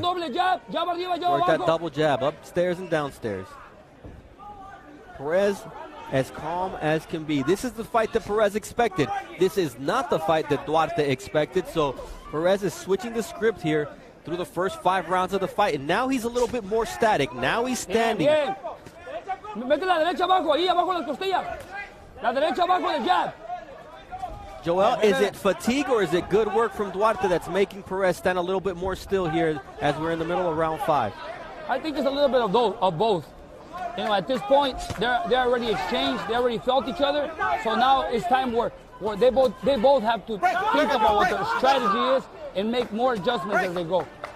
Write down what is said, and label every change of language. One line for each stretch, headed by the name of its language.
English: Work that double jab, upstairs and downstairs. Perez as calm as can be. This is the fight that Perez expected. This is not the fight that Duarte expected. So Perez is switching the script here through the first 5 rounds of the fight. And now he's a little bit more static. Now he's standing.
Spanish: Mete la derecha abajo, ahí abajo las costillas. La derecha abajo del jab.
English: Joel, is it fatigue or is it good work from Duarte that's making Perez stand a little bit more still here as we're in the middle of round 5? I think it's a little bit of both. You know, at this point, they're already exchanged. They already felt each other. So now it's time where they both have to think about what their strategy is and make more adjustments as they go.